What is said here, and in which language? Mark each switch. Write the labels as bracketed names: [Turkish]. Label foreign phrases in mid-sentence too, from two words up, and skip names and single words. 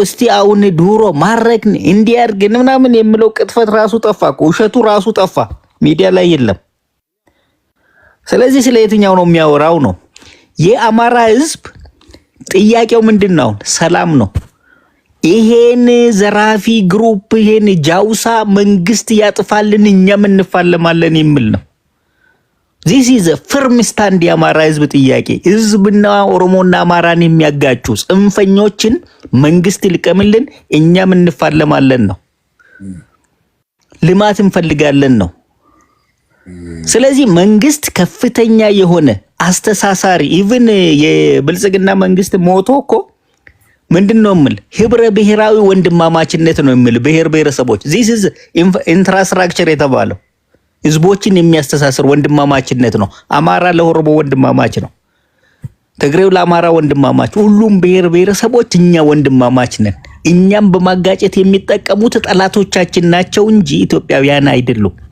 [Amharic] እስቲ አሁን ድሮ ማረክን እንዲያርግ ምናምን የሚለው ቅጥፈት ራሱ ጠፋ፣ ውሸቱ ራሱ ጠፋ፣ ሚዲያ ላይ የለም። ስለዚህ ስለ የትኛው ነው የሚያወራው ነው? የአማራ ህዝብ ጥያቄው ምንድነው? ሰላም ነው። ይሄን ዘራፊ ግሩፕ ይሄን ጃውሳ መንግስት ያጥፋልን እኛም እንፋለማለን የሚል ነው። [English] this is a firm stand [Amharic] የአማራ ህዝብ ጥያቄ። ህዝብና ኦሮሞና አማራን የሚያጋጩ ጽንፈኞችን መንግስት ይልቀምልን እኛም እንፋለማለን ነው። ልማት እንፈልጋለን ነው። ስለዚህ መንግስት ከፍተኛ የሆነ አስተሳሳሪ ኢቭን የብልጽግና መንግስት ሞቶ እኮ ምንድነው የሚል ህብረ ብሔራዊ ወንድማማችነት ነው የሚል ብሔር ብሔረሰቦች [English] this is infrastructure [Amharic] የተባለው ህዝቦችን የሚያስተሳስር ወንድማማችነት ነው። አማራ ለኦሮሞ ወንድማማች ነው፣ ትግሬው ለአማራ ወንድማማች፣ ሁሉም ብሔር ብሔረሰቦች እኛ ወንድማማች ነን። እኛም በማጋጨት የሚጠቀሙት ጠላቶቻችን ናቸው እንጂ ኢትዮጵያውያን አይደሉም።